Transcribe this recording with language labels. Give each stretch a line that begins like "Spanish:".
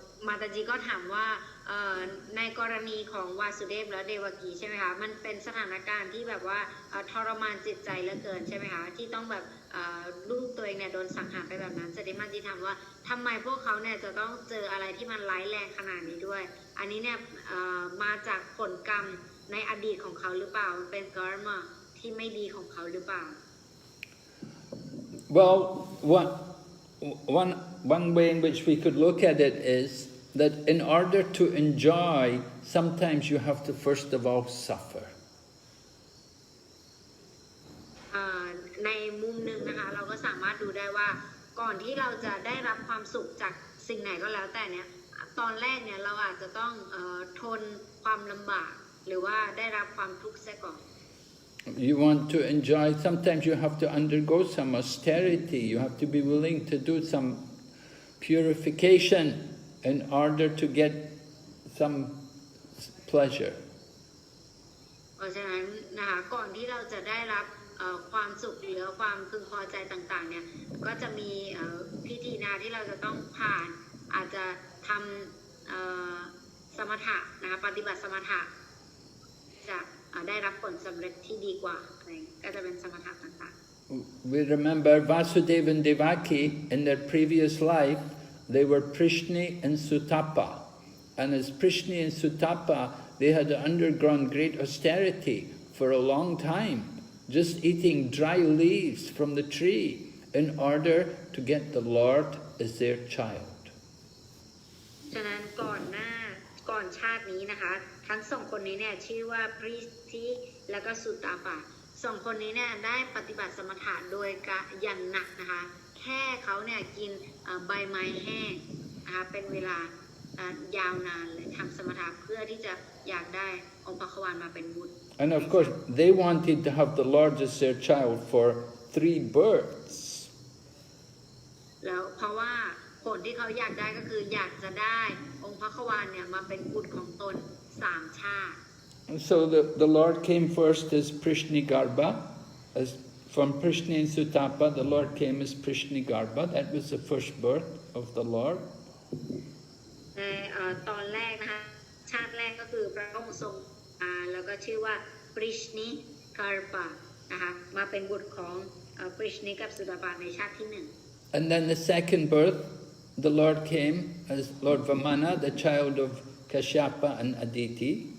Thai: มาตาจีก็ถามว่าในกรณีของวาสุเดฟและเดวกีใช่ไหมคะมันเป็นสถานการณ์ที่แบบว่าทรมานจิตใจเหลือเกินใช่ไหมคะที่ต้องแบบลูกตัวเองเนี่ยโดนสังหารไปแบบนั้นเสด็จมาจีถามว่าทำไมพวกเขาเนี่ยจะต้องเจออะไรที่มันร้ายแรงขนาดนี้ด้วยอันนี้เนี่ยมาจากผลกรรมในอดีตของเขาหรือเปล่าเป็นกรรมที่ไม่ดีของเขาหรือเปล่า
English: Well, one way in which we could look at it is that in order to enjoy, sometimes you have to first of all suffer.
Thai: ในมุมหนึ่งนะคะเราก็สามารถดูได้ว่าก่อนที่เราจะได้รับความสุขจากสิ่งไหนก็แล้วแต่เนี่ยตอนแรกเนี่ยเราอาจจะต้องทนความลำบากหรือว่าได้รับความทุกข์เสียก่อน
English: You want to enjoy, sometimes you have to undergo some austerity, you have to be willing to do some purification in order to get some pleasure.
Thai: เพราะฉะนั้นนะคะก่อนที่เราจะได้รับความสุขหรือความพึงพอใจต่างๆเนี่ยก็จะมีพิธีนาที่เราจะต้องผ่านอาจจะทำสมถะนะคะปฏิบัติสมถะจะได้รับผลสำเร็จที่ดีกว่าอะไรก็จะเป็นสมถะต่างๆ
English: We remember Vasudeva and Devaki in their previous life, they were Prishni and Sutapa. And as Prishni and Sutapa, they had undergone great austerity for a long time, just eating dry leaves from the tree in order to get the Lord as their child.
Thai: ฉะนั้นก่อนชาตินี้นะคะทั้งสองคนนี้เนี่ยชื่อว่าพริธิและก็สุตาปะสองคนนี้เนี่ยได้ปฏิบัติสมถะโดยอย่างหนักนะคะแค่เขาเนี่ยกินใบไม้แห้งนะคะเป็นเวลายาวนานเลยทำสมถะเพื่อที่จะอยากได้องค์พระควานมาเป็นบุตร
English: And of course, they wanted to have the Lord as their child for 3 births.
Thai: แล้วเพราะว่าผลที่เขาอยากได้ก็คืออยากจะได้องค์พระควานเนี่ยมาเป็นบุตรของตน3 ชาติ
English: And so the Lord came first as Prishni Garbha. As from Prishni and Sutapa, the Lord came as Prishni Garbha. That was the first birth of the Lord.
Thai: ในตอนแรกนะคะชาติแรกก็ พระองค์ทรงแล้วก็ชื่อว่าปริชนิคาร์ปานะคะมาเป็นบุตรของปริชนิกับสุดาปาในชาติที่หนึ่ง
English: And then the second birth, the Lord came as Lord Vamana, the child of Kashyapa and Aditi.